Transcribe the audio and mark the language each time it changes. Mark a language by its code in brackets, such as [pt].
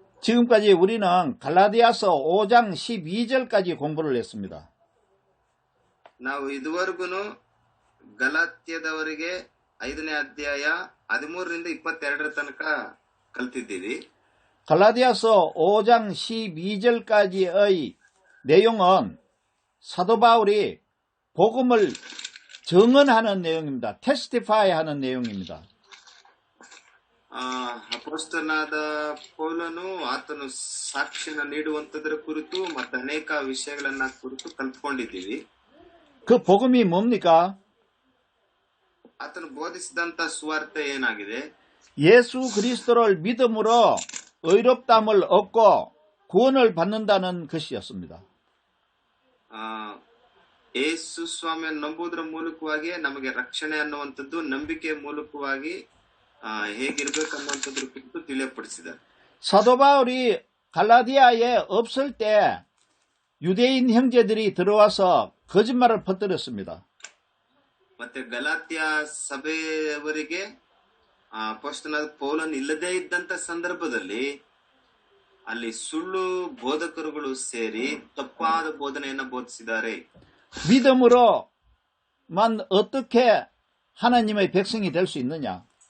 [ko] 지금까지 우리는 갈라디아서 5장 12절까지 공부를 했습니다. [kn] ನಾವು ಇದುವರೆಗೂ ಗಲಾತ್ಯದವರಿಗೆ 5ನೇ ಅಧ್ಯಾಯ 13ರಿಂದ 22ರ ತನಕ ಕಲ್ತಿದ್ದೀವಿ. [ko] 갈라디아서 5장 12절까지의 내용은 사도 바울이 복음을 증언하는 내용입니다. 테스티파이 하는 내용입니다. [kn] ಅಪೊಸ್ತಲನಾದ ಪೌಲನು ಆತನು ಸಾಕ್ಷಿಯನ್ನು ನೀಡುವಂತದರ ಕುರಿತು ಮತ್ತು ಅನೇಕ ವಿಷಯಗಳನ್ನ ಕುರಿತು ಕಲ್ತ್ಕೊಂಡಿದ್ದೀವಿ. [ko] 그 복음이 뭡니까? [kn] ಆತನು ಬೋಧಿಸಿದಂತ ಸುವಾರ್ತೆ ಏನಾಗಿದೆ? [ko] 예수 그리스도를 믿음으로 의롭다함을 얻고 구원을 받는다는 것이었습니다. [kn] ಯೇಸು ಸ್ವಾಮಿಯನ್ನು ನಂಬುವುದರ ಮೂಲಕವಾಗಿ ನಮಗೆ ರಕ್ಷಣೆ ಅನ್ನುವಂಥದ್ದು ನಂಬಿಕೆಯ ಮೂಲಕವಾಗಿ ಹೇಗಿರ್ಬೇಕನ್ನುವಂಥದ್ರ ಕುರಿತು ತಿಳಿಯಪಡಿಸಿದ್ದಾರೆ. [ko] 사도 바울이 갈라디아에 없을 때 유대인 형제들이 들어와서 거짓말을 퍼뜨렸습니다. [kn] ಮತ್ತೆ ಗಲಾತ್ಯ ಸಭೆಯವರಿಗೆ ಅಪೊಸ್ತಲನಾದ ಪೌಲನು ಇಲ್ಲದೇ ಇದ್ದಂತ ಸಂದರ್ಭದಲ್ಲಿ ಅಲ್ಲಿ ಸುಳ್ಳು ಬೋಧಕರುಗಳು ಸೇರಿ ತಪ್ಪಾದ ಬೋಧನೆಯನ್ನ ಬೋಧಿಸಿದ್ದಾರೆ. [ko] 믿음으로만 어떻게 하나님의 백성이 될 수 있느냐?